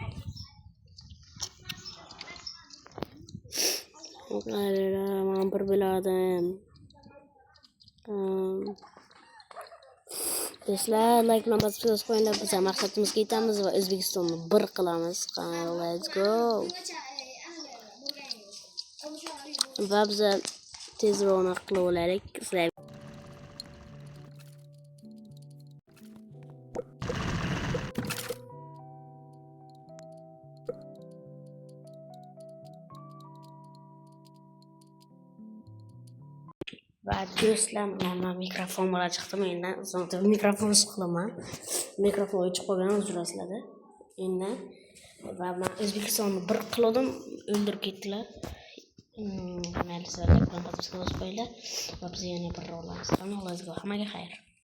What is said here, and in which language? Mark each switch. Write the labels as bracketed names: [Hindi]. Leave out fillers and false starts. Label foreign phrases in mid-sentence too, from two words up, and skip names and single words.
[Uzbek] Men bir bo'lardim. Do'stlar, like bilan podpiska bosib qo'yinglar. Biz maqsadimizga yetamiz va O'zbekistonni bir qilamiz. [English] Let's go. [Uzbek] Va biz tezroq qilib olaylik. Va do'stlar, men mikrofon bilan chiqdim. Endi zo'rda mikrofonni qilaman. Mikrofon o'chib qolgan, uzrasizlar. Endi va men O'zbekistonni bir qildim, o'ldirib ketdilar. Mayli, sizlar bilan podpiska bosib qo'yinglar. Va biz yana bir olamiz. [English] Let's go. [Uzbek] Hammaga xayr.